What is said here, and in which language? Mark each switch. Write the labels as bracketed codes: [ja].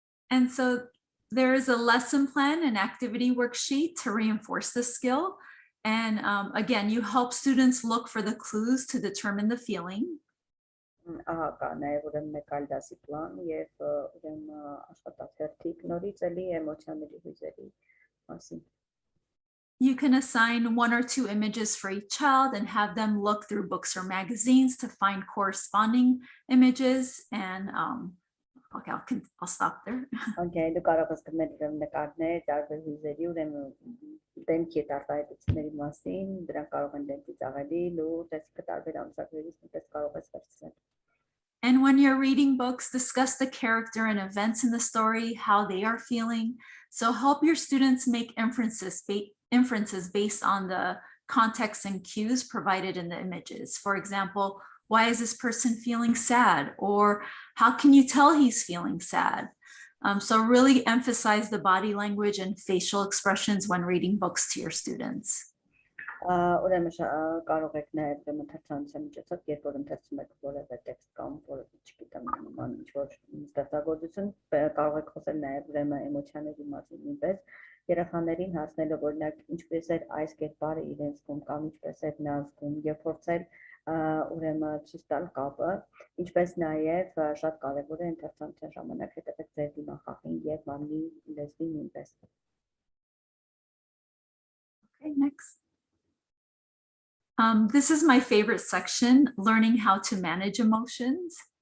[en] And so there is a lesson plan and activity worksheet to reinforce the skill. And again, you help students look for the clues to determine the feeling. [hy] Կա նաև ուրեմն մեկ այլ դասի պլան եւ ուրեմն աշխատաթերթիկ նորից էլի էմոցիաների հույզերի մասին։ [en] You can assign 1 or 2 images for each child and have them look through books or magazines to find corresponding images. And okay, I'll stop there. [hy] Okay, դու կարող ես գտնել ուրեմն նկարներ տարբեր հույզերի ուրեմն դեմքի արտահայտությունների մասին, դրանք կարող են դեմքից ավելի լուրջ, այսինքն տարբեր ամսագրերից նույնպես կարող ես վերցնել։ [en] And when you're reading books, discuss the character and events in the story, how they are feeling. So help your students make inferences based on the context and cues provided in the images. For example, why is this person feeling sad? Or how can you tell he's feeling sad? So really emphasize the body language and facial expressions when reading books to your students. [hy] Ուրեմն կարող եք նաև մթերցանության միջոցով, երբ որ ընթերցում եք որևէ տեքստ կամ որևէ, չգիտեմ, նման ինչ-որ ստեղծագործություն, կարող եք խոսել նաև ուրեմն էմոցիաների մասին նույնպես, երեխաներին հասնելով օրինակ ինչպես է այս կերպարը իրենց զգում կամ ինչպես է նա զգում եւ փորձել ուրեմն ցույց տալ կապը, ինչպես նաև շատ կարևոր է ընթերցանության ժամանակ հետևեք ձեր դիմախաղին եւ մարմնի լեզվի նույնպես։ [en] Okay, next. This is my favorite section, learning how to manage emotions.